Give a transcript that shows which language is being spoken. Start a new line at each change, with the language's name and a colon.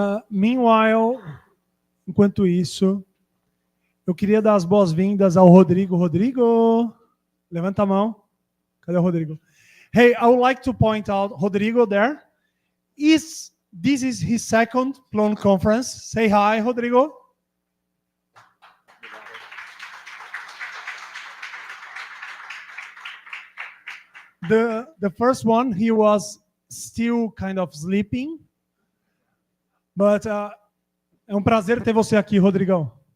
Portuguese: Meanwhile, enquanto isso, eu queria dar as boas-vindas ao Rodrigo. Rodrigo, levanta a mão. Cadê o Rodrigo?
English: Hey, I would like to point out, Rodrigo there, this is his second Plone conference. Say hi, Rodrigo. The first one, he was still kind of sleeping.
Portuguese: But é um prazer ter você aqui, Rodrigão.